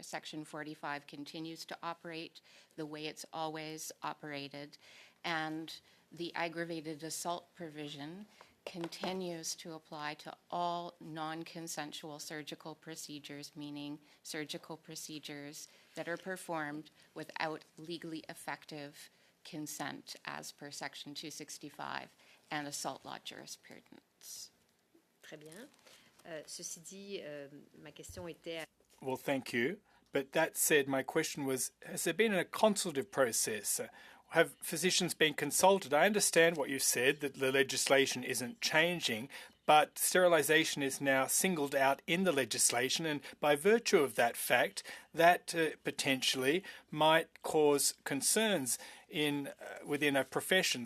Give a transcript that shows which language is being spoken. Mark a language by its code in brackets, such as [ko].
[en] Section 45 continues to operate the way it's always operated, and the aggravated assault provision continues to apply to all non-consensual surgical procedures, meaning surgical procedures that are performed without legally effective consent as per Section 265 and assault law jurisprudence. [fr] très bien. Ceci dit, ma question était... [en] Well, thank you. But that said, my question was, has there been a consultative process? Have physicians been consulted? I understand what you said, that the legislation isn't changing, but sterilisation is now singled out in the legislation, and by virtue of that fact, that potentially might cause concerns within a profession.